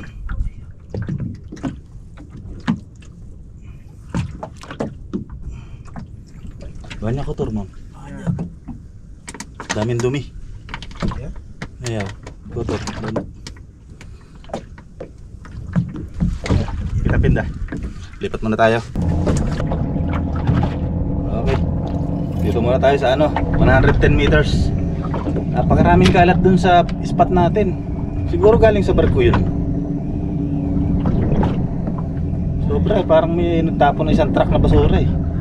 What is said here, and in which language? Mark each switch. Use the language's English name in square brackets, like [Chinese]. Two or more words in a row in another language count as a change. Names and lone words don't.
[Indonesian] Banyak kotor ma'am, [Filipino] daming dumi. Ayaw, [Indonesian] kotor banyak. Kita pindah, [Filipino] lipat muna tayo. Okay, dito muna tayo sa 110 meters. Napakaraming kalat dun sa spot natin. Siguro galing sa barko yun. Sobra, parang may nagtapon na isang truck na basura eh.